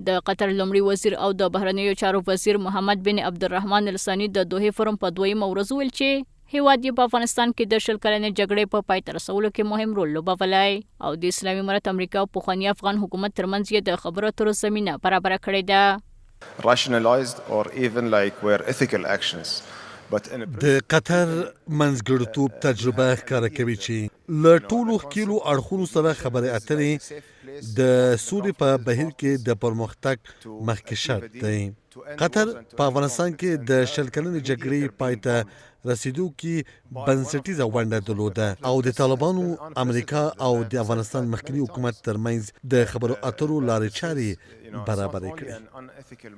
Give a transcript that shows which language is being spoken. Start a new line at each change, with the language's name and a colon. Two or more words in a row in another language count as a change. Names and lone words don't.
Pashto: د قطر لومړي وزیر او د بهرنیو چارو وزیر محمد بن عبدالرحمن الثاني د دوحې فورم په دویمه ورځ ویل چې هیواد یې په افغانستان کې د 20 کلنې جګړې په پای ته رسولو کې مهم رول لوبولی او د اسلامي امارت امریکا او پخواني افغان حکومت ترمنځ یې د خبرو اترو زمینه برابره کړې ده.
English: rationalized or even like were ethical actions.
Pashto: د قطر منځګړیتوب تجربه ښکاره کوي چې له ټولو ښکیلو اړخونو سره خبرې اترې د سولې په بهیر کې د پرمختګ مخکې شرط دی. قطر په افغانستان کې د 20 کلنې جګړې پای ته رسیدو کې بنسټیزه ونډه درلوده او د طالبانو امریکا او د افغانستان مخکنی حکومت ترمنځ د خبرو اترو لارې چارې برابرې کړې.